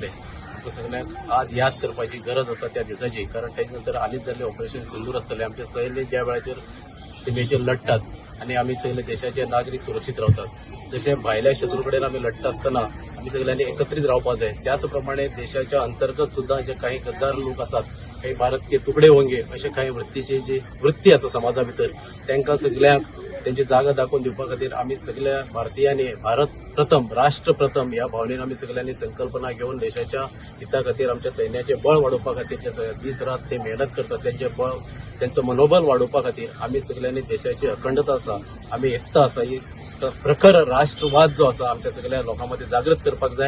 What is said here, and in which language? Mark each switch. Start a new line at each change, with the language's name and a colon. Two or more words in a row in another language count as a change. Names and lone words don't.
Konkani: आमकां सगळ्यांक आज याद करपाची गरज आसा त्या दिसाची, कारण तेजे नंतर हालींच जाल्लें ऑपरेशन सिंदूर आसतलें। आमचे सैन्य ज्या वेळाचेर सीमेचेर लढटात आणि आमी सगळे देशाचे नागरीक सुरक्षीत रावतात, जशे भायल्या शत्रू कडेन आमी लढटा आसतना आमी सगळ्यांनी एकत्रीत रावपाक जाय। त्याच प्रमाणे देशाच्या अंतर्गत सुद्धा जे काही गद्दार लोक आसात, काही
Hindi: भारत के तुकडे होंगे
Konkani: अशे काही वृत्तीची जी वृत्ती आसा समाजा भितर तांकां सगळ्यांक त्यांची जागा दाखवून दिवपा खातीर आमी सगळ्या भारतीयांनी भारत प्रथम राष्ट्र प्रथम ह्या भावनेन आमी सगळ्यांनी संकल्पना घेऊन देशाच्या हिता खातीर आमच्या सैन्याचे बळ वाडोवपा खातीर जे दीस रात ते मेहनत करतात त्यांचे बळ त्यांचं मनोबल वाडोवपा खातीर आमी सगळ्यांनी देशाची अखंडता आसा, आमी एकता आसा, ही प्रखर राष्ट्रवाद जो आसा आमच्या सगळ्या लोकांमध्ये जागृत करपाक जाय।